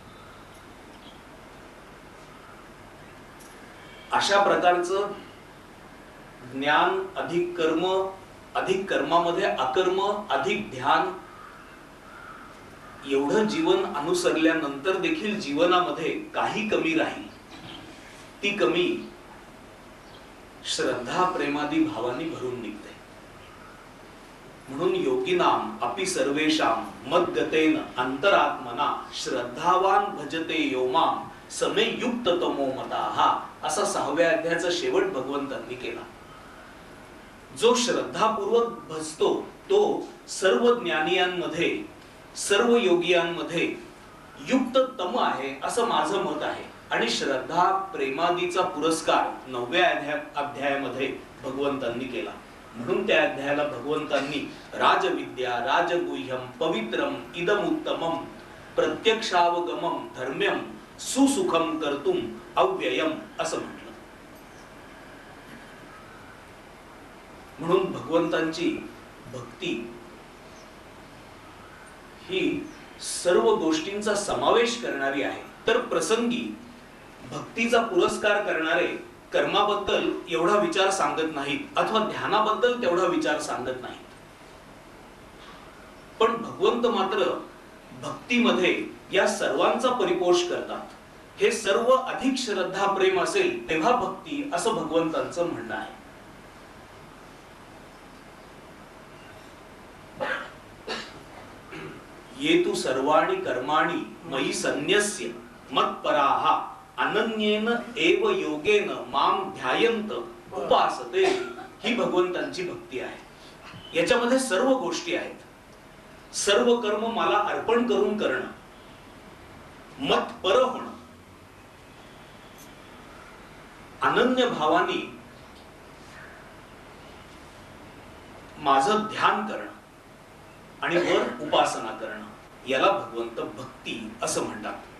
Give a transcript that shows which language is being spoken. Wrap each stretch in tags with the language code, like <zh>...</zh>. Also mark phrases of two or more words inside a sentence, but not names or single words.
<mr>अशा प्रकारचं ज्ञान अधिक कर्म, अधिक कर्मामध्ये अकर्म, अधिक ध्यान, एवढं जीवन अनुसरल्यानंतर देखील जीवनामध्ये काही कमी राहील. ती कमी श्रद्धा प्रेमादी भावांनी भरून निघते. म्हणून</mr> <sa>योगिनाम अपि सर्वेषां मद्गतेन अंतरात्मना श्रद्धावान भजते यो माम समे युक्त तमो मताः,</sa> <mr>असा 6व्या अध्यायाचा शेवट भगवंतांनी केला. जो श्रद्धापूर्वक भजतो तो सर्व ज्ञानियांमध्ये, सर्व योगियांमध्ये युक्त तम आहे असं माझं मत आहे. आणि श्रद्धा प्रेमादीचा पुरस्कार 9व्या अध्यायामध्ये भगवंतांनी केला. म्हणून त्या अध्यायाला भगवंतांनी</mr> <sa>राजविद्या राजगुह्यम पवित्रम इदमुत्तमम प्रत्यक्षावगमम धर्म्यम सुसुखम कर्तुम अव्ययम</sa> <mr>असं म्हटलं. म्हणून भगवंतांची भक्ती ही सर्व गोष्टींचा समावेश करणारी आहे. तर प्रसंगी भक्तीचा पुरस्कार करणारे कर्माबद्दल एवढा विचार सांगत नाहीत अथवा ध्यानाबद्दल तेवढा विचार सांगत नाहीत. पण भगवंत मात्र भक्तीमध्ये या सर्वांचा परिपोष करतात. हे सर्व अधिक श्रद्धा प्रेम असेल तेव्हा भक्ती असं भगवंतांचं म्हणणं आहे.</mr> <sa>ये तु सर्वाणि कर्माणि मयि सन्न्यस्य मत्पराः अनन्येन एव योगेन माम ध्यायन्त उपासते,</sa> <mr>ही भगवंतांची भक्ती आहे. याच्यामध्ये सर्व गोष्टी आहेत. सर्व कर्म मला अर्पण करून करणं, मतपर होणं, अनन्य भावानी माझं ध्यान करणं आणि वर उपासना करणं, याला भगवंत भक्ती असं म्हणतात.</mr>